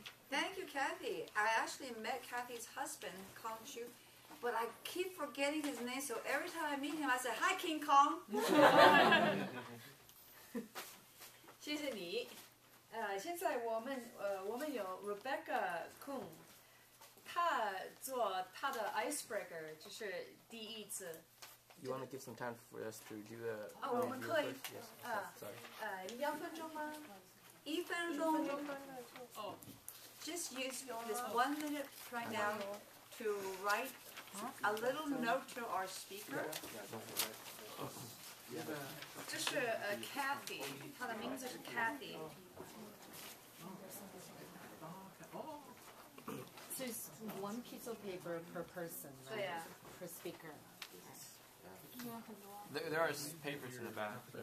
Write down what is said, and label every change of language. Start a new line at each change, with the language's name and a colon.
English: Thank you, Kathy. I actually met Kathy's husband, Kong Chu, but I keep forgetting his name, so every time I meet him, I say, Hi, King Kong.
Chinese: 谢谢你。现在我们有 Rebecca Kung， 她做她的 icebreaker， 就是第一次。
English: You want to give some time for us to do the?
Chinese: 我们可以
English: Yes. Sorry.
Chinese: 2分钟吗 1分钟哦
English: Just use this 1 minute right now to write a little note to our speaker.
Chinese: 这是Kathy， 她的名字是 Kathy。
English: So it's 1 piece of paper per person, right?
Chinese: 对呀。
English: Per speaker. There are papers in the back.